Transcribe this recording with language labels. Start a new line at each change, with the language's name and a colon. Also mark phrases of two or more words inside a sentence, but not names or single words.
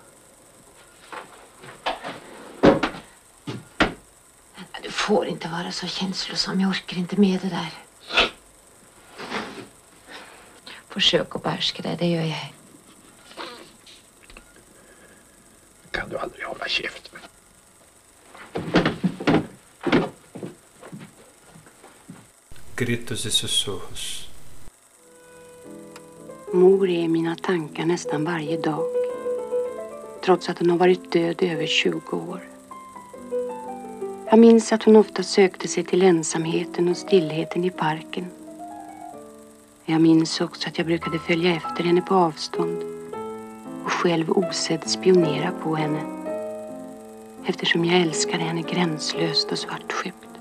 Swedish: Du får inte vara så känslosam, jag orkar inte med det där. Försök att behärska det gör jag. Kan du aldrig hålla käft?
Portuguese: Gritos e sussurros.
Swedish: Mor är i mina tankar nästan varje dag. Trots att hon har varit död i över 20 år. Jag minns att hon ofta sökte sig till ensamheten och stillheten i parken. Jag minns också att jag brukade följa efter henne på avstånd och själv osedd spionera på henne, eftersom jag älskade henne gränslöst och svartsjukt.